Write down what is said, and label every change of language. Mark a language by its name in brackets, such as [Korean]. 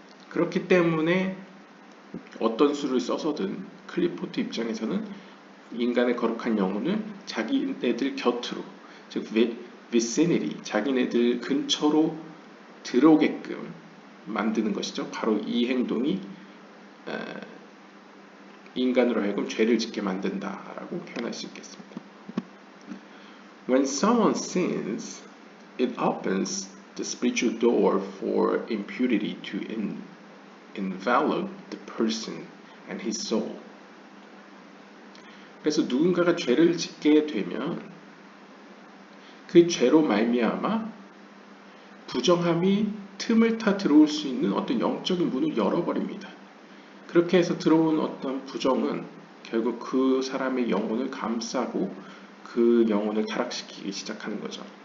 [Korean] 그렇기 때문에 어떤 수를 써서든 클리포트 입장에서는 인간의 거룩한 영혼을 자기네들 곁으로, 즉 vicinity, 자기네들 근처로 들어오게끔 만드는 것이죠. 바로 이 행동이 인간으로 하여금 죄를 짓게 만든다라고 표현할 수 있겠습니다. [English] When someone sins, it opens the spiritual door for impurity to envelop the person and his soul. [Korean] 그래서 누군가가 죄를 짓게 되면 그 죄로 말미암아 부정함이 틈을 타 들어올 수 있는 어떤 영적인 문을 열어버립니다. 그렇게 해서 들어온 어떤 부정은 결국 그 사람의 영혼을 감싸고 그 영혼을 타락시키기 시작하는 거죠.